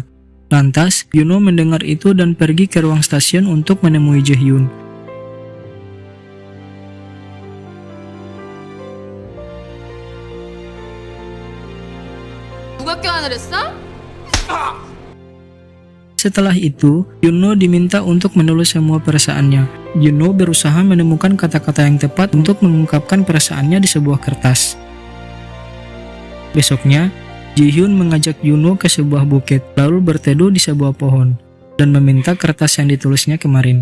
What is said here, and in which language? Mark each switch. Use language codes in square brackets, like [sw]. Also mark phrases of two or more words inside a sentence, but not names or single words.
[id] Lantas, Gyunwoo mendengar itu dan pergi ke ruang stasiun untuk menemui Ji-hyun. [ko] 누가 껴안을 했어? [id] Setelah itu, Gyunwoo diminta untuk menulis semua perasaannya. Gyunwoo berusaha menemukan kata-kata yang tepat untuk mengungkapkan perasaannya di sebuah kertas. Besoknya, Ji-hyun mengajak Gyunwoo ke sebuah bukit, lalu berteduh di sebuah pohon, dan meminta kertas yang ditulisnya kemarin.